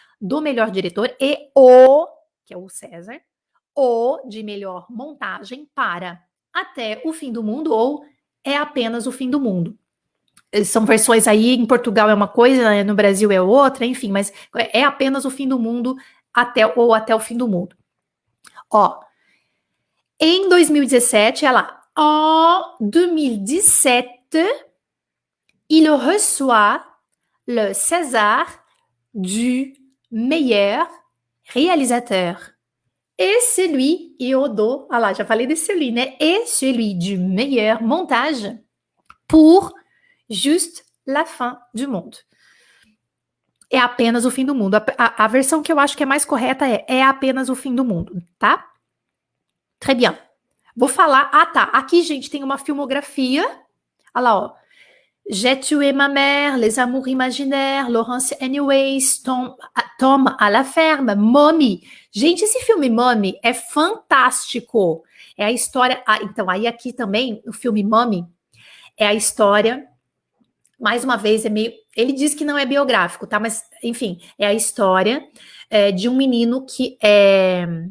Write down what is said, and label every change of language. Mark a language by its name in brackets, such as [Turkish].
[Portuguese] Do melhor diretor que é o César, O de melhor montagem para Até o Fim do Mundo ou É Apenas o Fim do Mundo. São versões aí, em Portugal é uma coisa, no Brasil é outra, enfim, mas é Apenas o Fim do Mundo Até o Fim do Mundo. Ó, em 2017, [French] en 2017, il reçoit le César du meilleur réalisateur. Et celui, [Portuguese] já falei desse [French] celui, [Portuguese] né? [French] Et celui du meilleur montage pour Juste la fin du monde. [Portuguese] É apenas o fim do mundo. A versão que eu acho que é mais correta é apenas o fim do mundo, tá? [French] Très bien. [Portuguese] Vou falar. Ah, tá. Aqui, gente, tem uma filmografia. Olha lá, ó. [French] J'ai tué ma mère, Les Amours Imaginaires, Laurence Anyways, Tom à la ferme, Mommy. [Portuguese] Gente, esse filme Mommy é fantástico. É a história. Então, aí aqui também, o filme Mommy é a história mais uma vez, ele diz que não é biográfico, tá? Mas, enfim, é a história de um menino que é.